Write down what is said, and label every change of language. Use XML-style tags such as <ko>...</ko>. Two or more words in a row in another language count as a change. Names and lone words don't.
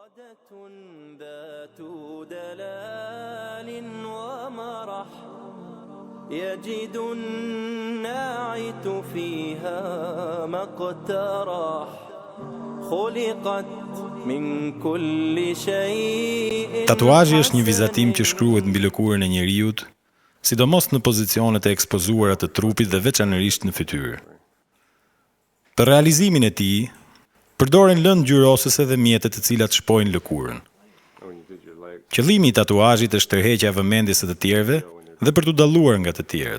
<ar>ذات دلال ومرح يجد الناعت فيها ما اقترح خلقت من كل شيء.</ar> <sq>Tatuazhi është një vizatim që shkruhet mbi lëkurën e njeriut, sidomos në pozicionet e ekspozuara të trupit dhe veçanërisht në fytyrë. Për realizimin e tij, përdoren lëndë ngjyrosëse dhe mjete të cilat shpojnë lëkurën. Qëllimi i tatuazhit është tërheqja e vëmendjes së të tjerëve dhe për t'u dalluar nga të tjerët.</sq>